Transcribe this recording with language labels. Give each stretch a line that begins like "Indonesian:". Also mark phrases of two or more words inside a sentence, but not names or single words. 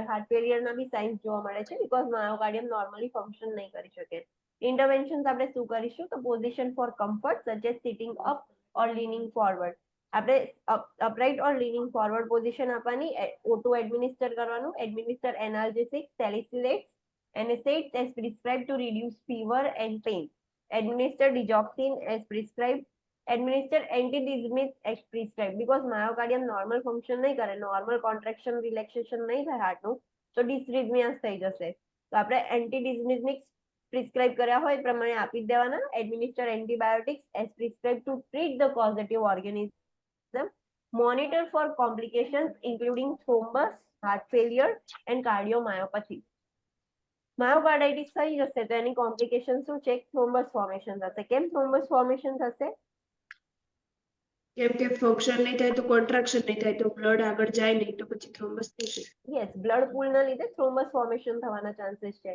Gujarati: હાર્ટ ફેલિયરના બી સાઇન્સ જોવા મળે છે
English: because myocardium normally function
Gujarati: નહીં કરી શકે. ઇન્ટરવેન્શન્સ આપણે શું કરીશું?
English: તો position for comfort such as sitting up or leaning forward.
Gujarati: આપણે
English: upright or leaning forward position
Gujarati: આપવાની, O2 એડમિનિસ્ટર કરવાનું,
English: administer analgesic,
Gujarati: સેલિસિલેટ્સ,
English: NSAIDs as prescribed to reduce fever and pain, administer digoxin as prescribed, administer antidyspneic as prescribed. because myocardium normal function
Gujarati: નહીં કરે,
English: normal contraction relaxation
Gujarati: નહીં થાય હાર્ટનું, તો ડિસરિથમિયાસ થઈ જશે. તો આપણે એન્ટીડિસ્મિક પ્રિસ્ક્રાઇબ કર્યા હોય એ પ્રમાણે આપી જ દેવાના.
English: administer antibiotics as prescribe to treat the causative organism. Monitor for complications including thrombus, heart failure and cardiomyopathy.
Gujarati: માયોકાર્ડાઇટિસ થઈ જશે તો એની કોમ્પ્લિકેશન શું છે?
English: thrombus formation
Gujarati: થશે. કેમ
English: thrombus formation
Gujarati: થશે? કેમ કે ફંક્શન નહીં થાય તો કોન્ટ્રાક્શન નહીં થાય તો બ્લડ આગળ જાય નહીં તો પછી થ્રોમ્બસ થઈ જાય. યસ, બ્લડ પૂલના લીધે
English: thrombus formation
Gujarati: થવાના ચાન્સીસ છે.